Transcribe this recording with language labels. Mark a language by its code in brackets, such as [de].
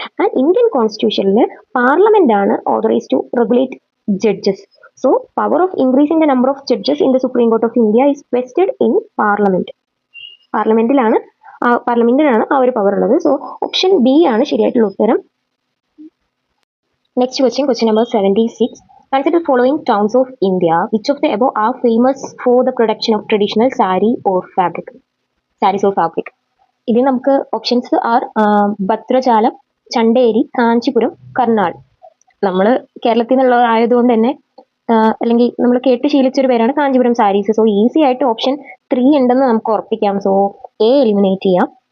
[en] And Indian കോൺസ്റ്റിറ്റ്യൂഷനിൽ parliament ആണ് authorise to regulate judges. So power of increasing the number of judges in the supreme court of India is vested in parliament. [ml] പാർലമെന്റിനാണ് ആ ഒരു power ഉള്ളത്. So option B ആണ് ശരിയായിട്ടുള്ള ഉത്തരം. [en] Next question number 76. Consider the following towns of India. Which of the above are famous for the production of traditional sarees or fabric? [ml] ഇതിൽ നമുക്ക് [en] options are [ml] ഭദ്രചാലം, ചണ്ടേരി, Kanchipuram, കർണാൾ. നമ്മൾ കേരളത്തിൽ നിന്നുള്ള ആയതുകൊണ്ട് തന്നെ അല്ലെങ്കിൽ നമ്മൾ കേട്ട് ശീലിച്ചൊരു പേരാണ് കാഞ്ചീപുരം സാരീസ്. സോ ഈസി ആയിട്ട് ഓപ്ഷൻ 3 ഉണ്ടെന്ന് നമുക്ക് ഉറപ്പിക്കാം. സോ എ എലിമിനേറ്റ് ചെയ്യാം.